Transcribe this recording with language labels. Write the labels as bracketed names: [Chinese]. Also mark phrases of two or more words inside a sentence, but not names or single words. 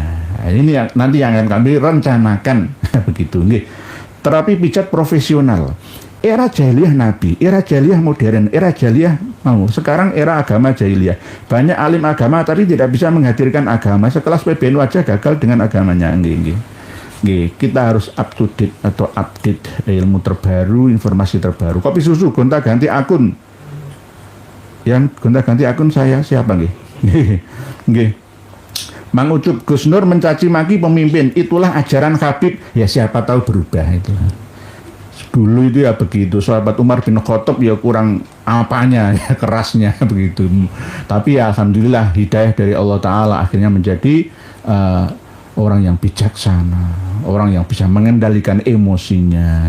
[Indonesian] Nah, ini yang nanti yang akan kami rencanakan begitu nggih. Terapi pijat profesional. Era jahiliyah Nabi, era jahiliyah modern, era jahiliyah mau. Sekarang era agama jahiliyah. Banyak alim agama tapi tidak bisa menghadirkan agama. Sekelas PBNU aja gagal dengan agamanya nggih. Kita harus [English] up to date [Indonesian] atau update ilmu terbaru, informasi terbaru. Kopi susu gonta-ganti akun. Yang gonta-ganti akun saya siapa nggih? Nggih. Mang Ucup, Gus Nur mencaci maki pemimpin, itulah ajaran Habib. Ya siapa tahu berubah itu. Dulu itu ya begitu. Sahabat Umar bin Khattab ya kurang apanya ya kerasnya begitu. Tapi ya alhamdulillah hidayah dari Allah Taala akhirnya menjadi orang yang bijaksana, orang yang bisa mengendalikan emosinya.